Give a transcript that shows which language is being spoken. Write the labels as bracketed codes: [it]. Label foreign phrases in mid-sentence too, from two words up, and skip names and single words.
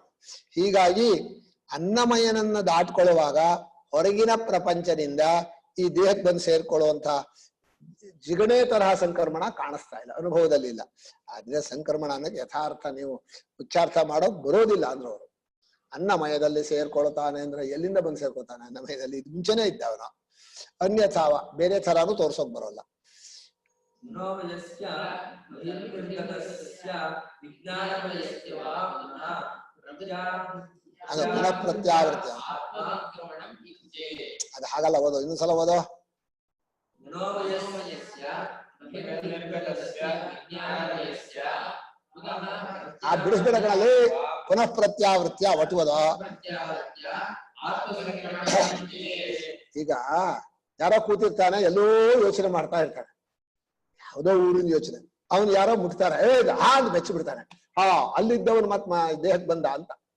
[kn] ಹೀಗಾಗಿ ಅನ್ನಮಯನನ್ನ ದಾಟ್ಕೊಳ್ಳುವಾಗ ಹೊರಗಿನ ಪ್ರಪಂಚದಿಂದ ಈ ದೇಹಕ್ಕೆ ಬಂದು ಸೇರ್ಕೊಳ್ಳುವಂತ ಜಿಗಣೆ ತರಹ ಸಂಕ್ರಮಣ ಕಾಣಿಸ್ತಾ ಇಲ್ಲ, ಅನುಭವದಲ್ಲಿ ಇಲ್ಲ. ಆದ್ರೆ ಸಂಕ್ರಮಣ ಅನ್ನೋಕೆ ಯಥಾರ್ಥ ನೀವು ಮುಖ್ಯಾರ್ಥ ಮಾಡೋಕ್ ಬರೋದಿಲ್ಲ ಅಂದ್ರೆ ಅವರು. ಅನ್ನಮಯದಲ್ಲಿ ಸೇರ್ಕೊಳ್ತಾನೆ ಅಂದ್ರೆ ಎಲ್ಲಿಂದ ಬಂದು ಸೇರ್ಕೊಳ್ತಾನೆ? ಅನ್ನಮಯದಲ್ಲಿ ಇದು ಮುಂಚೆನೆ ಇದ್ದ ಅವನು. ಅನ್ಯಥಾವ ಬೇರೆ ತರಾನು ತೋರ್ಸೋಕ್ ಬರೋಲ್ಲ. [sa] मनोमयस्य बहिर्निर्गतस्य विज्ञानमयस्य वा पुनः ಅದು ಪುನಃ ಪ್ರತ್ಯಾವೃತ್ತಿ. [kn] ಅದು ಹಾಗಲ್ಲ, ಓದೋ ಇನ್ನೊಂದ್ಸಲ ಓದೋ. [sa] मनोमयस्य बहिर्निर्गतस्य विज्ञानमयस्य पुनः [kn] ಆ ಬಿಡಿಸ್ಬಿಡಗಳಲ್ಲಿ [sa] ಪುನಃ ಪ್ರತ್ಯಾವೃತ್ಯ [kn] ಒಟ್ಟು ಓದೋ. ಈಗ ಯಾರೋ ಕೂತಿರ್ತಾನೆ, ಎಲ್ಲೋ ಯೋಚನೆ ಮಾಡ್ತಾ ಇರ್ತಾನೆ, ಯಾವುದೋ ಊರಿನ ಯೋಚನೆ. ಅವನು ಯಾರೋ ಮುಟ್ತಾರೆ, ಹಾಗೆ ಬೆಚ್ಚಿ ಬಿಡ್ತಾನೆ. ಅಲ್ಲಿದ್ದವನು ಮತ್ ದೇಹಕ್ಕೆ ಬಂದ ಅಂತ.